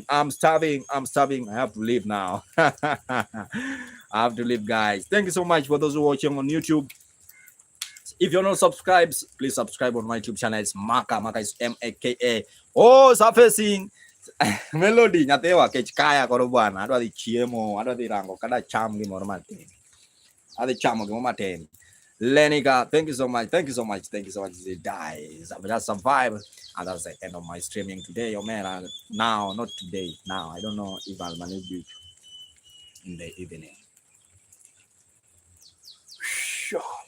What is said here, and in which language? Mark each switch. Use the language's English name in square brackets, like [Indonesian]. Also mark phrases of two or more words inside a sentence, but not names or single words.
[English] I have to leave now. I have to leave, guys. Thank you so much for those who are watching on YouTube. If you're not subscribed, please subscribe on my YouTube channel. It's Maka. Maka is M-A-K-A. Oh, surfacing. [Luo (Kenya and Tanzania)] Melody nyatewa kechikaya koro bwana adwa dhi chiemo adwa dhi rango kada cham gimoro matin adhi chamo gimoro matin. [English] Lenica, thank you so much. The dies. I just survive, and that's the end of my streaming today. Oh man, now not today. Now I don't know if I'll manage it in the evening. Sure.